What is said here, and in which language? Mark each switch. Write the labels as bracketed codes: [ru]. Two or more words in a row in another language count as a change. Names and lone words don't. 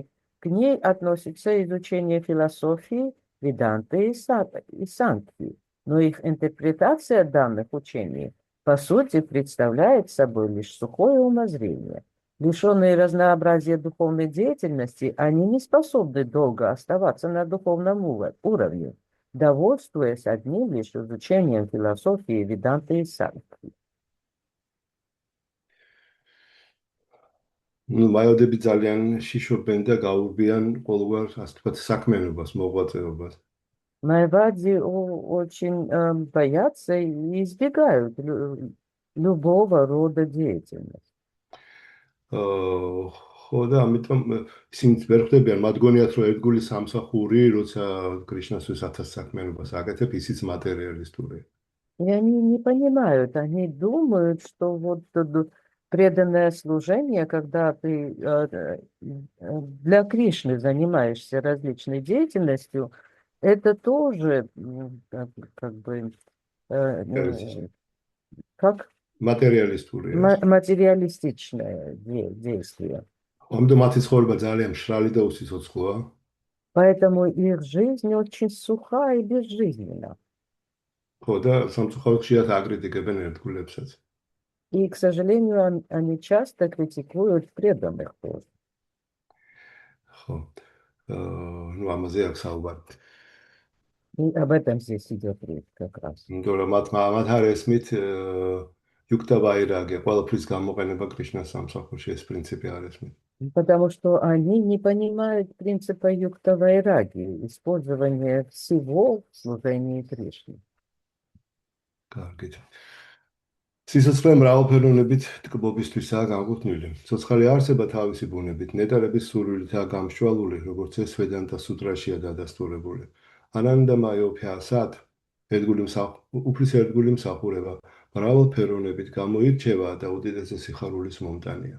[ru] К ней относится изучение философии, веданты и санкхи, но их интерпретация данных учений по сути представляет собой лишь сухое умозрение. Лишенные разнообразия духовной деятельности, они не способны долго оставаться на духовном уровне, довольствуясь одним лишь изучением философии, веданты и санкхи. [ka] მაევადები ძალიან შიშობენ და გაურბიან ყოველგვარ, ასე ვთქვათ, საქმიანობას, მოღვაწეობას. [ru] Майявади очень боятся и избегают любого рода деятельности. [ka] ხო და ამიტომ ისინი ვერ ხვდებიან, მათ გონიათ, რომ ერთგული სამსახური, როცა კრიშნასთვის 1000 საქმიანობას აკეთებ, ისიც მატერიალისტურია. [ru] И они не понимают, они думают, что вот преданное служение, когда ты для Кришны занимаешься различной деятельностью, это тоже как бы как материалистичное действие. [ka] ამიტომ მათი ცხოვრება ძალიან მშრალი და უსიცოცხლოა. [ru] Поэтому их жизнь очень суха и безжизненна. [ka] ხო და სამწუხაროდ ხშირად აკრიტიკებენ ერთგულებსაც. [ru] И, к сожалению, они часто критикуют преданных тоже. [ka] ხო. ну ამაზე აქვს საუბარი. [ru] И об этом здесь идет речь как раз. [ka] იმიტომ რომ მათ არ ესმით იუქტა ვაირაგი, ყველაფრის გამოყენება კრიშნას სამსახურში ეს პრინციპი არ ესმით. [ru] Потому что они не понимают принципа юкта вайраги, использования всего в служении Кришне. [ka] კარგით. სიცოცხლე მრავალფეროვნებით ტკბობისთვისაა განკუთვნილი. ცოცხალი არსება თავისი ბუნებით ნეტარების სურვილითაა გამშვალული, როგორც ეს ვედანტა სუტრაშია დადასტურებული. ანანდა მაიოფიასად უფლის ერთგული მსახურება მრავალფეროვნებით გამოირჩევა და უდიდესი სიხარულის მომტანია.